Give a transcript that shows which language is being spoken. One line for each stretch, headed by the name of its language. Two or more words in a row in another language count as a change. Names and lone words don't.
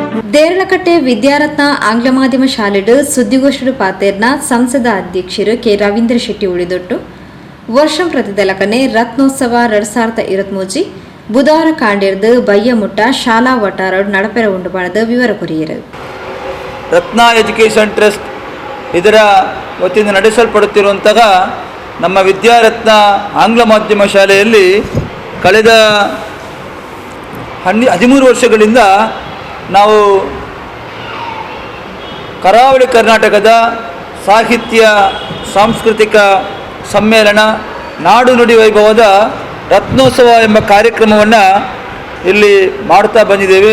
Tulu: ದೇರಳಕಟ್ಟೆ ವಿದ್ಯಾರತ್ನ ಆಂಗ್ಲ ಮಾಧ್ಯಮ ಶಾಲೆಡು ಸುದ್ದಿಗೋಷ್ಠಿ ಪಾತೆರ್ನ ಸಂಸದ ಅಧ್ಯಕ್ಷರು ಕೆ ರವೀಂದ್ರ ಶೆಟ್ಟಿ ಉಳಿದೊಟ್ಟು ವರ್ಷಂ ಪ್ರತಿದಲಕನೆ ರತ್ನೋತ್ಸವ 2023 ಬುಧವಾರ ಕಾಂಡಿರ್ದು ಬಯ್ಯಮುಟ್ಟ ಶಾಲಾ ವಟಾರ ನಡಪೆರ ಉಂಡು ಪಣದ ವಿವರ ಕೊರಿಯರು.
Kannada: ರತ್ನ ಎಜುಕೇಷನ್ ಟ್ರಸ್ಟ್ ಇದರ ವತಿಯಿಂದ ನಡೆಸಲ್ಪಡುತ್ತಿರುವಂತಹ ನಮ್ಮ ವಿದ್ಯಾರತ್ನ ಆಂಗ್ಲ ಮಾಧ್ಯಮ ಶಾಲೆಯಲ್ಲಿ ಕಳೆದ 13 ವರ್ಷಗಳಿಂದ ನಾವು ಕರಾವಳಿ ಕರ್ನಾಟಕದ ಸಾಹಿತ್ಯ ಸಾಂಸ್ಕೃತಿಕ ಸಮ್ಮೇಳನ ನಾಡು ನುಡಿ ವೈಭವದ ರತ್ನೋತ್ಸವ ಎಂಬ ಕಾರ್ಯಕ್ರಮವನ್ನು ಇಲ್ಲಿ ಮಾಡ್ತಾ ಬಂದಿದ್ದೇವೆ.